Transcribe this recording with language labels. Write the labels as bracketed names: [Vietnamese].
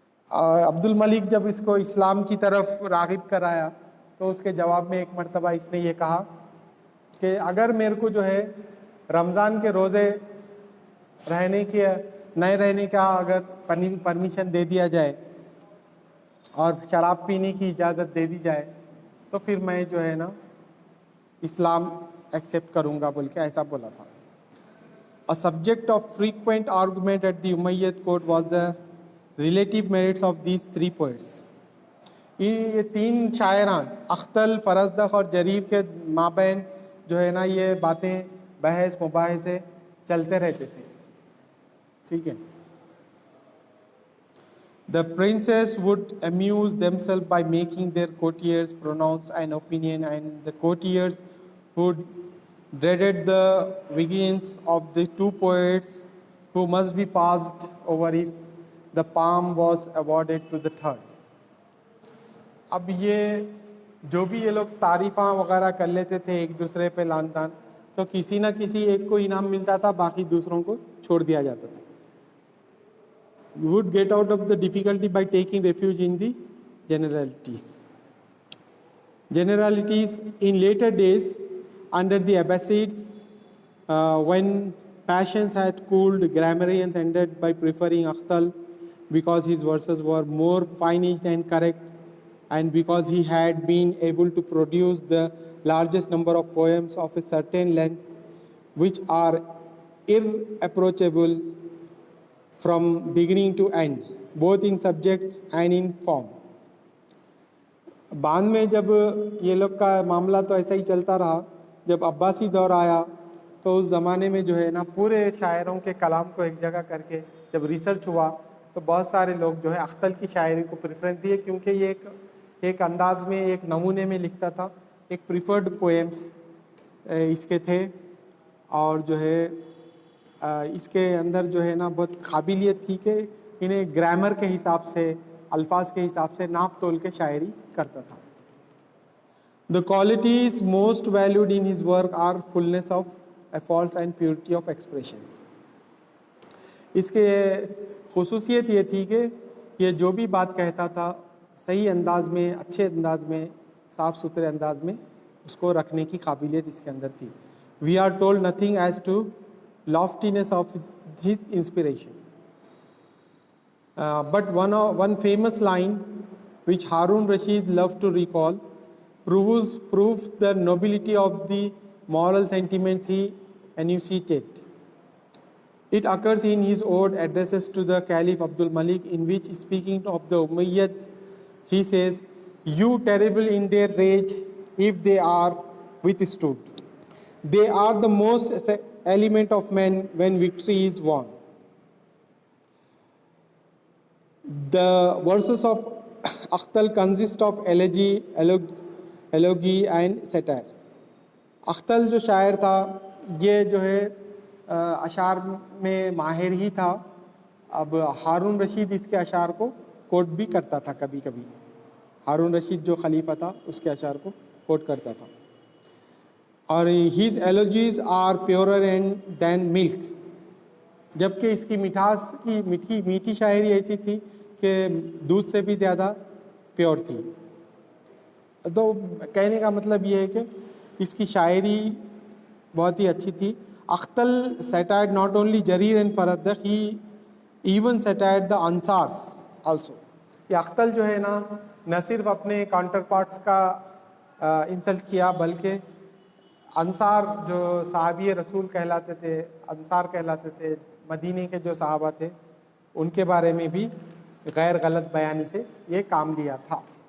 [Urdu] عبد الملک جب اس کو اسلام کی طرف راغب کرایا تو اس کے جواب میں ایک مرتبہ اس نے یہ کہا کہ اگر میرے کو جو ہے رمضان کے روزے نئے رہنے کا اگر پرمیشن دے دیا جائے اور شراب پینے کی اجازت دے دی جائے تو پھر میں جو ہے نا اسلام ایکسیپٹ کروں گا بول کے ایسا بولا تھا. [English] A subject of frequent argument at the Umayyad court was the relative merits of these three poets. [Urdu] یہ تین شاعران اختل، فرزدق اور جریر کے مابین جو ہے نا یہ باتیں بحث مباحثے چلتے رہتے تھے. ٹھیک ہے. [English] The princes would amuse themselves by making their courtiers pronounce an opinion, and the courtiers who dreaded the vengeance of the two poets who must be passed over if the palm was awarded to the third. [Urdu] اب یہ جو بھی یہ لوگ تعریفاں وغیرہ کر لیتے تھے ایک دوسرے پہ لان تان، تو کسی نہ کسی ایک کو انعام ملتا تھا، باقی دوسروں کو چھوڑ دیا جاتا تھا. [English] would get out of the difficulty by taking refuge in the generalities. Generalities in later days under the Abbasids, when passions had cooled, grammarians ended by preferring Akhtal because his verses were more finished and correct, and because he had been able to produce the largest number of poems of a certain length which are irreproachable from beginning to end, both in subject and in form. [Urdu] بعد میں جب یہ لوگ کا معاملہ تو ایسا ہی چلتا رہا، جب عباسی دور آیا تو اس زمانے میں جو ہے نا پورے شاعروں کے کلام کو ایک جگہ کر کے جب ریسرچ ہوا تو بہت سارے لوگ جو ہے اختل کی شاعری کو پریفرنس دیے، کیونکہ یہ ایک انداز میں ایک نمونے میں لکھتا تھا. ایک پریفرڈ پوئمس اس کے تھے، اور جو ہے اس کے اندر جو ہے نا بہت قابلیت تھی کہ انہیں گرامر کے حساب سے، الفاظ کے حساب سے ناپ تول کے شاعری کرتا تھا. [English] The qualities most valued in his work are fullness of efforts and purity of expressions. [Urdu] اس کے خصوصیت یہ تھی کہ یہ جو بھی بات کہتا تھا صحیح انداز میں، اچھے انداز میں، صاف ستھرے انداز میں اس کو رکھنے کی قابلیت اس کے اندر تھی. [English] We are told nothing as to loftiness of his inspiration. But one famous line which Harun Rashid loved to recall proves the nobility of the moral sentiments he enunciated. It occurs in his ode addresses to the Caliph Abdul Malik, in which, speaking of the Umayyad, he says, "You terrible in their rage, if they are withstood. They are the most element of men when victory is won." The verses of Akhtal consist of elegy and satire. [Urdu] اختل جو شاعر تھا یہ جو ہے اشعار میں ماہر ہی تھا. اب ہارون رشید اس کے اشعار کو کوٹ بھی کرتا تھا کبھی کبھی. ہارون رشید جو خلیفہ تھا اس کے اشعار کو کوٹ کرتا تھا. اور [English] his elegies are purer than milk. [Urdu] جبکہ اس کی مٹھاس کی میٹھی شاعری ایسی تھی کہ دودھ سے بھی زیادہ پیور تھی. تو کہنے کا مطلب یہ ہے کہ اس کی شاعری بہت ہی اچھی تھی. [English] Akhtal satired not only Jarir and Faraddaq, he even satired the Ansars also. [Urdu] یہ اختل جو ہے نا نہ صرف اپنے کاؤنٹر پارٹس کا انسلٹ کیا بلکہ انصار جو صحابی رسول کہلاتے تھے، انصار کہلاتے تھے، مدینے کے جو صحابہ تھے ان کے بارے میں بھی غیر غلط بیانی سے یہ کام لیا تھا.